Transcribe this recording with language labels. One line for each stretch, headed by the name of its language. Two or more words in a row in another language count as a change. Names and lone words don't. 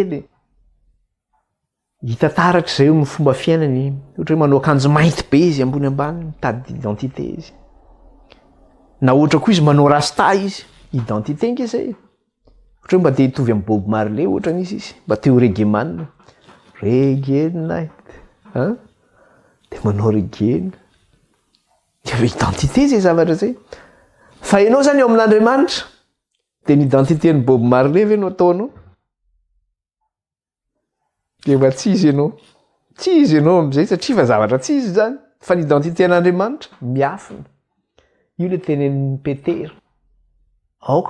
Malagasy: le hitataratra zay amin'ny fomba fiainany ohatra hoe manao akanjo mainty be izy ambony ambany mitady identité izy na ohatra koa izy manao rasta izy identité nge zay ohatra hoe mba te hitovy amin'ny Bob Marley ohatra izy mba te ho
English: reggae man reggae night
Malagasy: de manao reggae identité zay zavatra zay fa ianao zany eo amin'Andriamanitra de ny identité ny Bob Marley ve no ataonao de mba tsy izy ianao am'izay satria fa zavatra tsy izy zany fa ny identité an'Andriamanitra miafina io le tenen'ny Petera aoka